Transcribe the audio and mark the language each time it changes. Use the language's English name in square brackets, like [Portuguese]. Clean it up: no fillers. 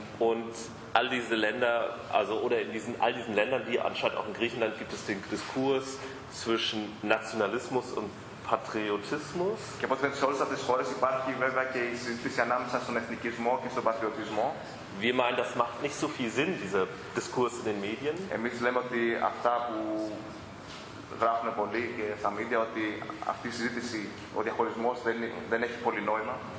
[German] Und all diese Länder, also oder in diesen, all diesen Ländern, wie anscheinend auch in Griechenland, gibt es den Diskurs zwischen Nationalismus und Patriotismus. [Greek] Και από την όλες αυτές τις χώρες υπάρχει βέβαια και η συζήτηση ανάμεσα στον εθνικισμό και στον πατριωτισμό. [German] Wir meinen, das macht nicht so viel Sinn, dieser Diskurs in den Medien. [Greek] Εμείς λέμε ότι αυτά που γράφουν πολύ και στα μίντια, ότι αυτή η συζήτηση, ο διαχωρισμός δεν έχει πολύ νόημα.